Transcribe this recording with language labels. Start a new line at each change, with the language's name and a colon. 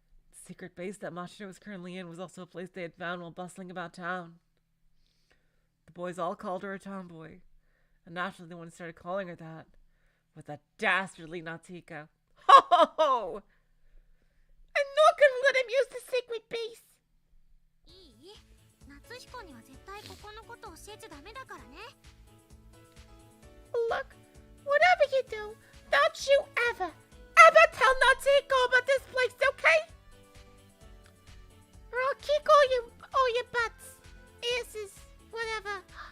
English: The secret base that Mashiro was currently in was also a place they had found while bustling about town. The boys all called her a tomboy. And naturally, the one started calling her that. With that dastardly Natsuko. Ho ho ho! I'm not gonna let him use the secret base.
Japanese: いい？夏彦には絶対ここのこと教えちゃダメだからね。
English: Look, whatever you do, don't you ever tell Natsuko about this place, okay? Or I'll kick all your butts, asses, whatever.